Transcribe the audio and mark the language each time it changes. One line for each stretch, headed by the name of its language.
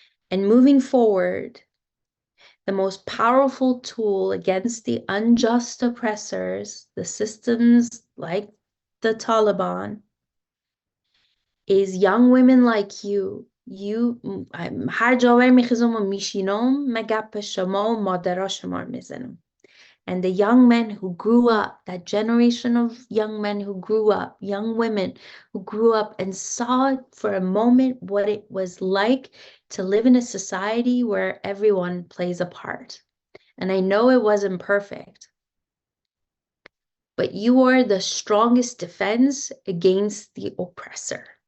English: And moving forward, the most powerful tool against the unjust oppressors, the systems like the Taliban, is young women like you.
Persian: هر جا میخیزم و میشینم مگپ شما و مادرها شما رو میزنم.
English: And the young men who grew up, that generation of young men who grew up, young women who grew up and saw for a moment what it was like to live in a society where everyone plays a part. And I know it wasn't perfect, but you are the strongest defense against the oppressor.